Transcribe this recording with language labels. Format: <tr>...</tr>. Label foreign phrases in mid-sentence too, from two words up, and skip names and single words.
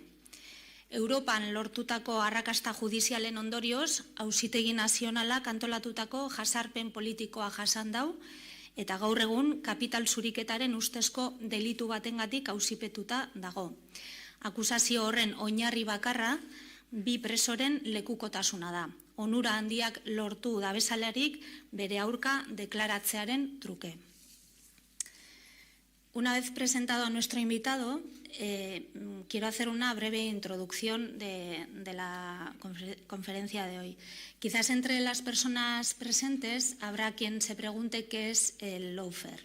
<eu>Europan lortutako arrakasta judizialen ondorioz, Auzitegi Nazionalak antolatutako jasarpen politikoa jasan dau, eta gaur egun kapital zuriketaren ustezko delitu batengatik auzipetuta dago. Akusazio horren oinarri bakarra, 2 presoren lekukotasuna da. Onura handiak lortu dabezalarik bere aurka deklaratzearen truke.</eu> <es>Una vez presentado a nuestro invitado, quiero hacer una breve introducción de la conferencia de hoy. Quizás entre las personas presentes habrá quien se pregunte qué es el lawfare.</es>